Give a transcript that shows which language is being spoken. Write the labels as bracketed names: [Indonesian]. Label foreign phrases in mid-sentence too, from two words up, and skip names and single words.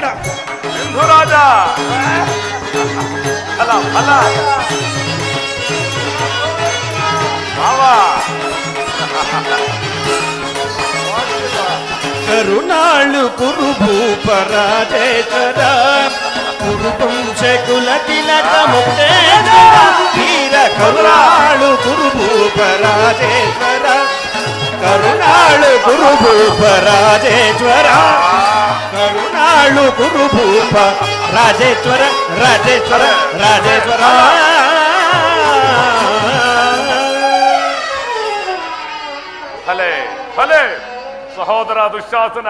[Kannada] ಸಿಂಧುರಾಜ ಫಲ ಫಲ ಮಾವ ಕರುಣಾಳು ಕುರುಭೂಪ ರಾಜೇಶ್ವರ ಕುರುವಂಶ ಕುಲ ತಿಲಕ ಮುಕ್ತೇಶ್ವರ ವೀರ ಕರುಣಾಳು ಕುರುಭೂಪ ರಾಜೇಶ್ವರ ಕರುಣಾಳು ಕುರುಭೂಪ ರಾಜೇಶ್ವರ ಕರುಣಾಳು ಕುರುಭೂಪ ರಾಜೇಶ್ವರ ರಾಜೇಶ್ವರ ರಾಜೇಶ್ವರ ಫಲೆ ಫಲೆ ಸಹೋದರ ದುಶ್ಯಾಸನ